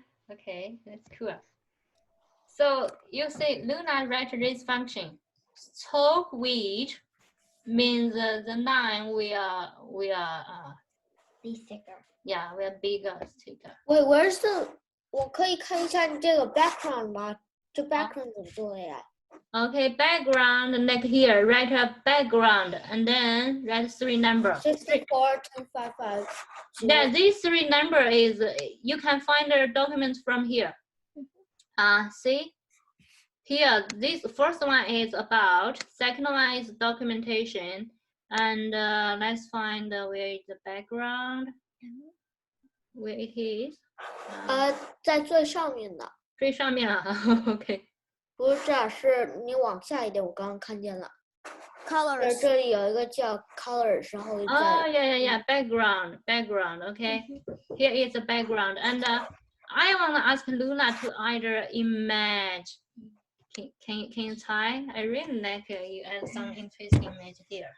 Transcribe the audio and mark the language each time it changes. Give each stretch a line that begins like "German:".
English: Okay, that's cool. So you say Luna write this function. So which means the line we are be thicker. yeah, we are bigger sticker. Wait, where's the？
Chinese: 我可以看一下你这个 background 吗？这 background 怎么做的呀？
English: Okay, background, like here, write a background and then write 3 number. 64 1055. Yeah, these 3 number is, you can find the document from here. See? Here, this first one is about, second one is documentation. And let's find where is the background. Where it is.
Chinese: 在最上面的。最上面了 OK. 不是这样，是你往下一点，我刚刚看见了。
English: Colors.
Chinese: 这里有一个叫 colors， 然后
English: Oh, yeah. Background. Okay. Here is the background. And I want to ask Luna to either image. Can you try? I really like you add some interesting image here.